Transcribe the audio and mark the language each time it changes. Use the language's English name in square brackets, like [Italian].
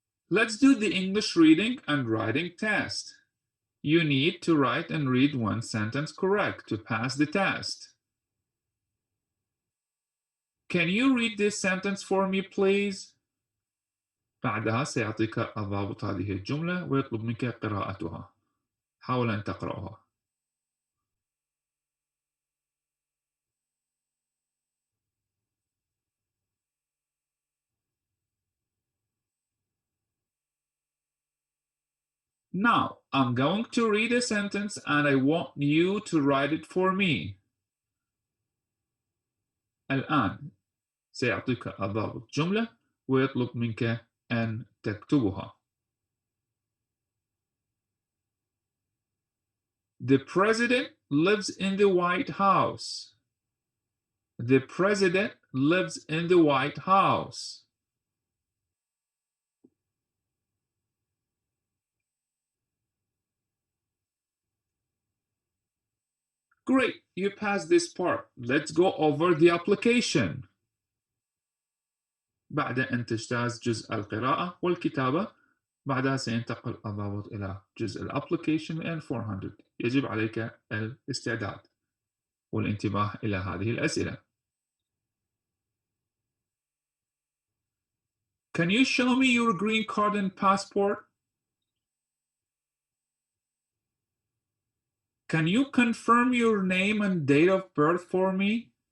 [English] Let's do the English reading and writing test. You need to write and read one sentence correct to pass the test. Can you read this sentence for me, please? [Arabic] بعدها سيعطيك الضابط هذه الجملة ويطلب منك قراءتها. حاول أن تقرأها. [English] Now, I'm going to read a sentence and I want you to write it for me. [Arabic] الآن سيعطيك الضابط جملة ويطلب منك أن تكتبها. [English] The president lives in the White House. The president lives in the White House. Great, you passed this part. Let's go over the application. [Arabic] بعد أن تجتاز جزء القراءة والكتابة، بعدها سينتقل الضابط إلى جزء الابليكيشن [English] and 400. [Arabic] يجب عليك الاستعداد والانتباه إلى هذه الأسئلة. [English] Can you show me your green card and passport? Can you confirm your name and date of birth for me?